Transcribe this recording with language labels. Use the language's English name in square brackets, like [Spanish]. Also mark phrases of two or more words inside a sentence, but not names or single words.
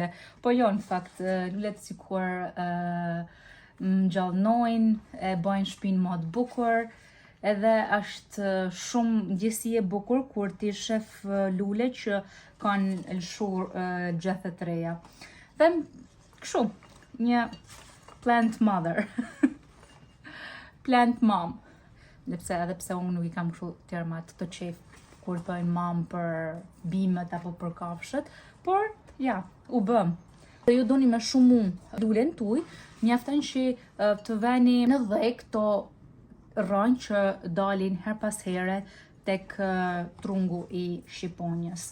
[Albanian] Po jo, në fakt, lulet sikur gjallnojnë, e bajnë shpinë më të bukur, edhe është shumë gjësi e bukur kur ti shef lule që kanë lëshur gjethe të reja. Dhe kështu, një [English] plant mother, plant mom, [Albanian] edhe pse unë nuk i kam kështu termat të qef kur thojnë mam për bimët apo për kafshët, por ja, u bëm. Dhe ju doni me shumë lulen tuj, mjafton që të veni në dhe këto rënjë që dalin her pas here tek trungu i shqiponjës.